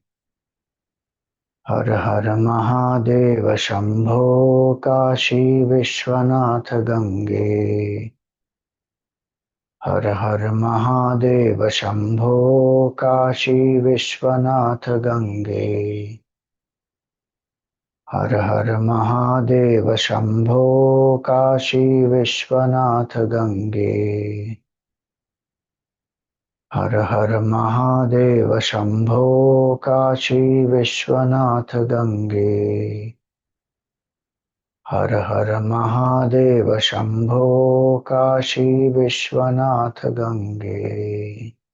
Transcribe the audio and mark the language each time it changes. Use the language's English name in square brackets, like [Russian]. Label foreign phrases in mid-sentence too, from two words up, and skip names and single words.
[Sanskrit] Har Har Mahadeva Shambho Kashi Vishwanatha Gange. Har Har Mahadeva Shambho Kashi Vishwanatha Gange. हर हर महादेव शंभो काशी विश्वनाथ गंगे। हर हर महादेव शंभो काशी विश्वनाथ गंगे। हर हर महादेव शंभो काशी विश्वनाथ गंगे।